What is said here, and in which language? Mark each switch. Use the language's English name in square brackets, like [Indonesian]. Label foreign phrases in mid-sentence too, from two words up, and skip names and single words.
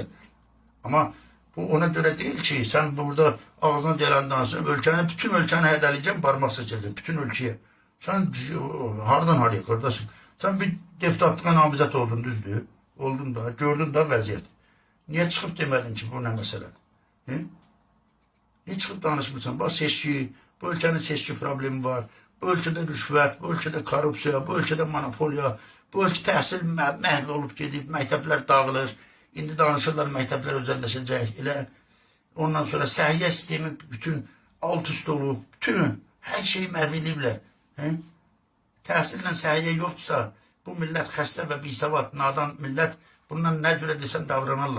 [Azerbaijani] Amma bu ona görə deyil ki, sən burada ağzına gələn danışın, bütün ölkəni hədəliyəcəm, parmaq seçəcəm, bütün ölkəyə. Sən hardan haraya, qardaşım? Sən bir deputatlığa namizət oldun, düzdür? Oldun da, gördün da vəziyyət. Niyə çıxıb demədin ki, bu nə məsələdir? [Turkish] Niye çıkıp [Azerbaijani] danışmırsan? Bak seçki, [Turkish] bu ülkenin [Azerbaijani] seçki problemi var. Bu ülkede rüşvət, bu ülkede korrupsiya, bu ülkede monopoliya, bu ülke təhsil məhv olub gedib, məktəblər dağılır. İndi danışırlar məktəblər özəlləşəcək. Elə ondan sonra səhiyyə sistemi bütün alt üst olub, bütün hər şeyi məhv ediblər. Təhsillə səhiyyə yoxdursa, bu millət xəstə və bisavad, nadan millət bundan nə cürə desən davranırlar.